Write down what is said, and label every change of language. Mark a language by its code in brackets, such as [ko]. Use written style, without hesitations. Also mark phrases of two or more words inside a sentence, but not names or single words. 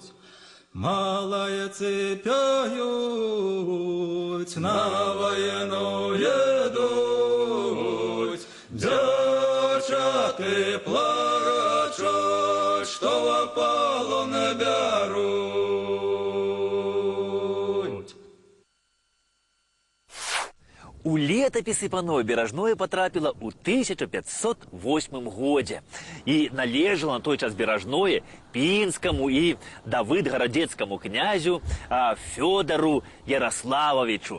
[uk] Малаєці п'ють, на війну йдуть, дівчата плачуть, що в полон беруть. [be] У летапісы панове Бережное потрапіла ў 1508 годзе. І належала на той час Бережное пінскаму і давыдгарадзецкаму князю Фёдору Ярославовичу.